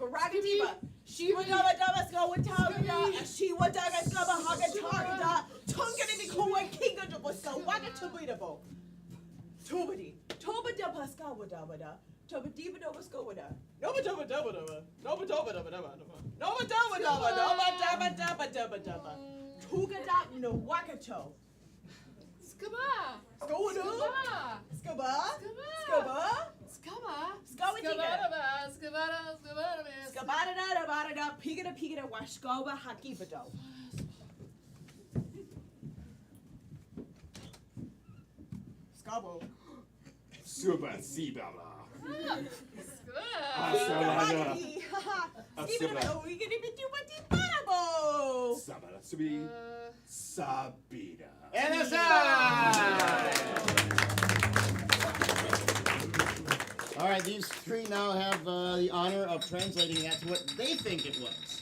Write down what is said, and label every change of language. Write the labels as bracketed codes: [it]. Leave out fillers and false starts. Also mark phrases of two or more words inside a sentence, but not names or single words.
[en] Hakatiba. Shiva daba daba skowa taga. Shiva daga skowa hagataga. Tungani koa kinga daba skowa wagatubidabo. Tobadi. Toba daba skowa daba da. Toba diba daba skowa da. Noba daba daba daba. Noba daba daba daba. Noba daba daba. Noba daba daba daba daba. Tuga da no wakato. Skaba. Skowa do. Skaba. Skaba. Skaba. Skaba. Skawatiga. Skabada. Skabada da bada da pigada pigada washkoba hakibado. Skabo. Super Sibala. Skabadi. Skibado. We gonna be doing the barabo. Sabala Subi Sabina. And aside! All right, these three now have the honor of translating that to what they think it was.